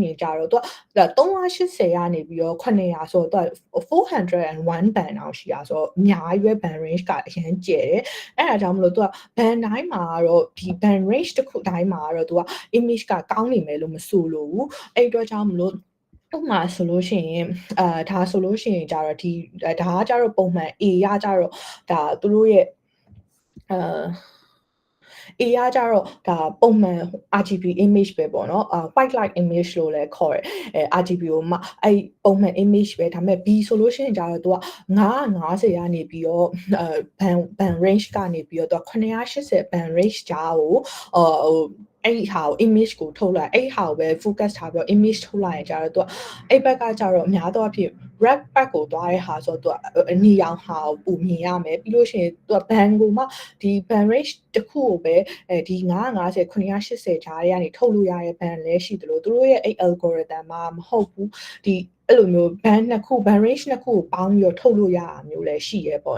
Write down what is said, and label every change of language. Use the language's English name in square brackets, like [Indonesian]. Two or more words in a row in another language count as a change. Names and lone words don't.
[Burmese] နေကြတော့သူက380ကနေပြီးတော့900ဆိုတော့သူက401 band အောင်ရှိတာဆိုတော့အများကြီးပဲ [English] band range [Burmese] ကအရင်ကျယ်တယ်အဲ့ဒါကြောင့်မလို့သူက band တိုင်းမှာတော့ဒီ [English] band range [Burmese] တစ်ခုတိုင်းမှာတော့သူက image ကကောင်းနေမယ်လို့မဆိုလို့ဘူးအဲ့အတွက်ကြောင့်မလို့ဥပမာဆိုလို့ရှိရင်ဒါဆိုလို့ရှိရင်ကြတော့ဒီဒါကကြတော့ပုံမှန် A ရကြတော့ဒါသူတို့ရဲ့ A ရကြတော့ဒါပုံမှန် [English] RGB image [Burmese] ပဲပေါ့နော် [English] white light image [Burmese] လို့လည်းခေါ်တယ်RGB ကိုမှအဲ့ပုံမှန် image ပဲဒါပေမဲ့ B ဆိုလို့ရှိရင်ကြတော့သူက950ကနေပြီးတော့ [English] band range [Burmese] ကနေပြီးတော့သူက980 [English] band range [Burmese] ကြားကိုအဲ့ဟာကို image ကိုထုတ်လိုက်အဲ့ဟာကိုပဲ focus ထားပြီးတော့ image ထုတ်လိုက်ရင် ကြတော့သူကအဲ့ဘက်ကကြတော့အများသောအားဖြင့် [English] red back [Burmese] ကိုသွားတဲ့ဟာဆိုတော့သူကအနီရောင်ဟာကိုပုံမြင်ရမယ်ပြီးလို့ရှိရင်သူက band ကိုမှဒီ [English] band range [Burmese] တစ်ခုကိုပဲဒီ950 980ကြားတွေကနေထုတ်လို့ ရတဲ့ band လည်းရှိသလိုသူတို့ရဲ့အဲ့ algorithm မှာမဟုတ်ဘူးဒီအဲ့လိုမျိုး band နှစ်ခု [English] band range [Burmese] နှစ်ခုကိုပေါင်းပြီးတော့ထုတ်လို့ရတာမျိုးလည်းရှိရဲပေါ့